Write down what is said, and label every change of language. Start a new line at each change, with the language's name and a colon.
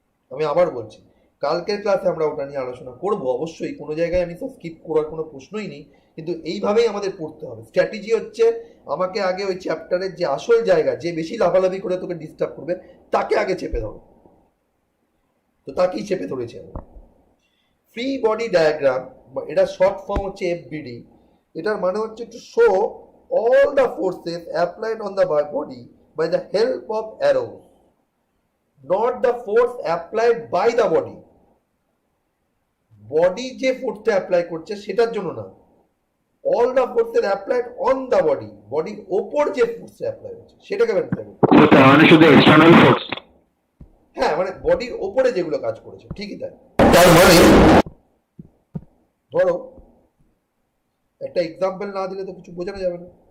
Bangla: আমি আবার বলছি, কালকের ক্লাসে আমরা ওটা নিয়ে আলোচনা করব অবশ্যই, কোনো জায়গায় আমি তো স্কিপ করার কোনো প্রশ্নই নেই, কিন্তু এইভাবেই আমাদের পড়তে হবে। স্ট্র্যাটেজি হচ্ছে আমাকে আগে ওই চ্যাপ্টারের যে আসল জায়গা, যে বেশি লাফালাফি করে তোকে ডিস্টার্ব করবে তাকে আগে চেপে ধরো। তো তাকেই চেপে ধরেছে আমি। ফ্রি বডি ডায়াগ্রাম, এটা শর্ট ফর্ম হচ্ছে এফবিডি। এটার মানে হচ্ছে
English: To show all the forces applied on the body by the help of arrows, not the force applied by the body.
Bangla: Body যে ফোর্সটা অ্যাপ্লাই করছে সেটার জন্য না,
English: all the forces applied on the body,
Bangla: বডির ওপর যে ফোর্সটা অ্যাপ্লাই হচ্ছে সেটাকে ব্যাখ্যা করছে। তো তার মানে শুধু এক্সটার্নাল ফোর্স? হ্যাঁ, মানে বডির ওপরে যেগুলো কাজ করেছে, ঠিকই তাই। তার মানে ধরো একটা এক্সাম্পল না দিলে তো কিছু বোঝানো যাবে না।